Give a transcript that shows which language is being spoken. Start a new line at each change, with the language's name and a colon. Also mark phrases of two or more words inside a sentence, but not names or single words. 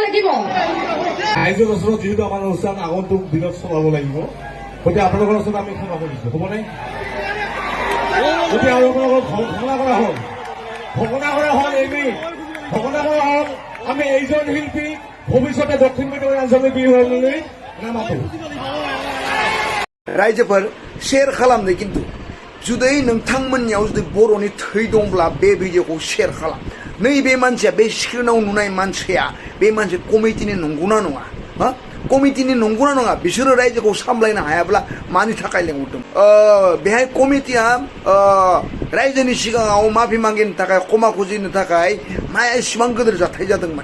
Assamese: ৰাইজৰ ওচৰত যিহেতু আমাৰ অনুষ্ঠান আগন্তুক দিনত চলাব লাগিব, গতিকে আপোনালোকৰ ওচৰত আমি ক্ষমা কৰিছোঁ, হ'বনে? গতিকে আৰু আপোনালোকক ঘোষণা কৰা হ'ল, আমি এইজন শিল্পী ভৱিষ্যতে দক্ষিণ মেৰুৰ আঞ্চলিক বিহুলৈ নামাতো।
Bodo: रायजोफोर शेयर खालामदो किन्तु जुदि नोंथांमोननियाव जुदि बर'नि थै दंब्ला बे भिडिअखौ शेयर खालाम। नैबे मानसिया बे स्क्रिनाव नुनाय मानसिया बे मानसि कमिटिनि नंगौना नङा? हा कमिटिनि नंगौना नङा? बिसोरो रायजोखौ सामलायनो हायाब्ला मानि थाखाय लेंहरदों? बेहाय कमिटिया रायजोनि सिगाङाव माफि मागिनो थाखाय क्षमा खुजिनो थाखाय मा एसेबां गिदिर जाथाय जादोंमोन?